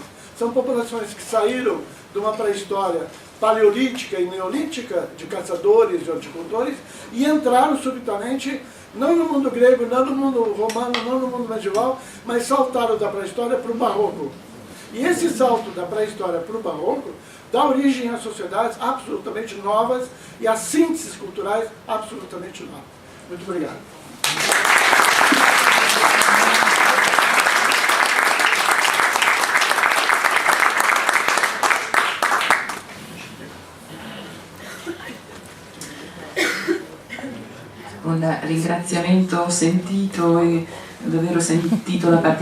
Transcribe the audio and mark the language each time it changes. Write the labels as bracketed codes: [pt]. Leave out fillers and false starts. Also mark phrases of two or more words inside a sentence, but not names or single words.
[pt] São populações que saíram de uma pré-história paleolítica e neolítica, de caçadores e horticultores, e entraram subitamente, não no mundo grego, não no mundo romano, não no mundo medieval, mas saltaram da pré-história para o barroco. E esse salto da pré-história para o barroco dá origem a sociedades absolutamente novas e a sínteses culturais absolutamente novas. Muito obrigado. [it] Un ringraziamento sentito e davvero sentito da parte